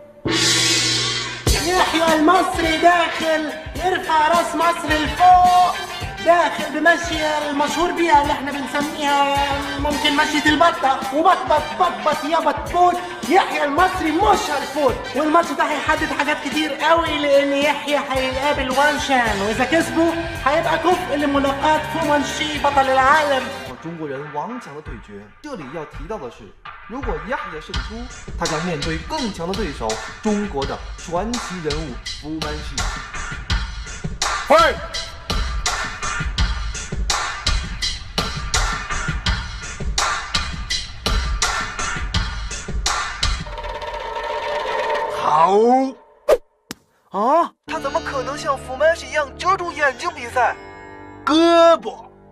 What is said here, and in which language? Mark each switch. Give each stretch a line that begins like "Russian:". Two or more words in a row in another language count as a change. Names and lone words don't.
Arabic: يحيى المصري داخل يرفع راس مصر لفوق، داخل بمشية المشهور بيها اللي احنا بنسميها ممكن مشية البطة، وبطبط بطبط يا بطبوط. يحيى المصري مش هيفوت، والماتش ده هيحدد حاجات كتير قوي، لان يحيى هيقابل وانشان، واذا كسبوا هيبقى كفء لملاقاة فومانشي بطل العالم.
Chinese: 中国人王强的对决，这里要提到的是，如果亚也胜出，他将面对更强的对手——中国的传奇人物福曼西。喂！好。啊！他怎么可能像福曼西一样遮住眼睛比赛？胳膊。